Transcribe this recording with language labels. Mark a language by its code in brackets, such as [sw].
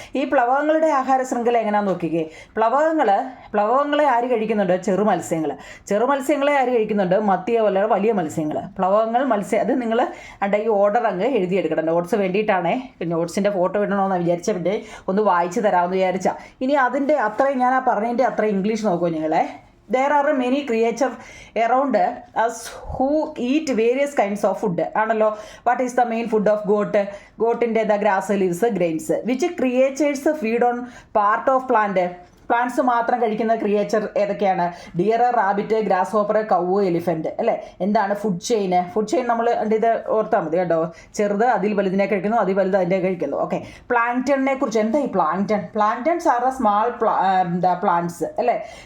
[ml] ഈ പ്ലവകങ്ങളുടെ ആഹാര ശൃംഖല എങ്ങനെയാണെന്ന് നോക്കിക്കേ. പ്ലവകങ്ങളെ ആര് കഴിക്കുന്നുണ്ട്? ചെറുമത്സ്യങ്ങളെ ആര് കഴിക്കുന്നുണ്ട്? മത്തിയ പോലെ വലിയ മത്സ്യങ്ങൾ. അത് നിങ്ങൾ ഈ ഓർഡർ അങ്ങ് എഴുതിയെടുക്കണം. നോട്ട്സ് വേണ്ടിയിട്ടാണേ. നോട്ട്സിൻ്റെ ഫോട്ടോ ഇടണമെന്ന് വിചാരിച്ചതിൻ്റെ ഒന്ന് വായിച്ച് തരാമെന്ന് വിചാരിച്ചാൽ. ഇനി അതിൻ്റെ അത്രയും ഞാൻ പറഞ്ഞതിൻ്റെ അത്രയും ഇംഗ്ലീഷ് നോക്കുമോ നിങ്ങളെ? [en] There are many creatures around us who eat various kinds of food. [ml] ആണല്ലോ. [en] What is the main food of goat? Goatൻ്റെ grass leaves, grains. Which creatures feed on part of plant? [ml] Plants മാത്രം കഴിക്കുന്ന creature ഏതൊക്കെയാണ്? Dear, rabbit, grass hopper, കൗവ്, elephant അല്ലേ. എന്താണ് food chain? നമ്മൾ ഇത് ഓർത്താൽ മതി കേട്ടോ. ചെറുത് അതിൽ വലുതിനെ കഴിക്കുന്നു, അതിൽ വലുത് അതിൻ്റെ കഴിക്കുന്നു. ഓക്കെ. പ്ലാങ്ടണിനെ കുറിച്ച് എന്താ ഈ [en] planktons are small plants [ml] അല്ലേ.